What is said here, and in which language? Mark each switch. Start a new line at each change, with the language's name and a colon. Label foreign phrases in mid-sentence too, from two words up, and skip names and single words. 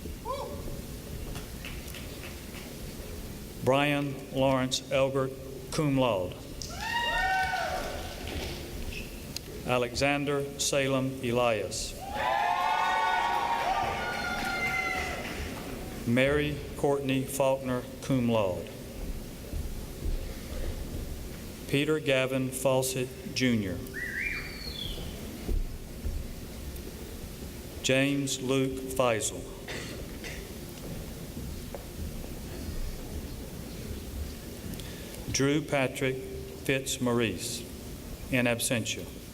English: Brian Lawrence Elgert,
Latin: cum laude.
English: Alexander Salem Elias. Mary Courtney Faulkner,
Latin: cum laude.
English: Peter Gavin Fawcett, Jr. James Luke Feisel. Drew Patrick Fitzmaurice,
Latin: in absentia.